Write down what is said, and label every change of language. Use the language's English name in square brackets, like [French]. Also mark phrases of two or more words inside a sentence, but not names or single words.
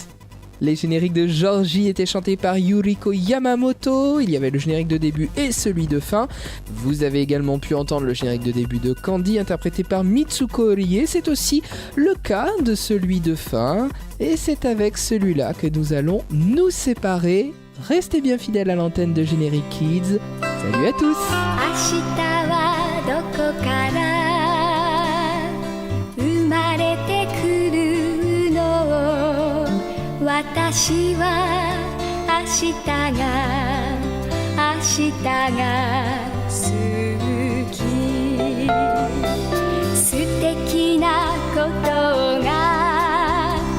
[French] Les génériques de Georgie étaient chantés par Yuriko Yamamoto, il y avait le générique de début et celui de fin. Vous avez également pu entendre le générique de début de Candy interprété par Mitsuko Orie, c'est aussi le cas de celui de fin. Et c'est avec celui-là que nous allons nous séparer. Restez bien fidèles à l'antenne de Generic Kids. Salut à tous! [Japanese] 明日はどこから生まれてくるの私は明日が好き素敵なことが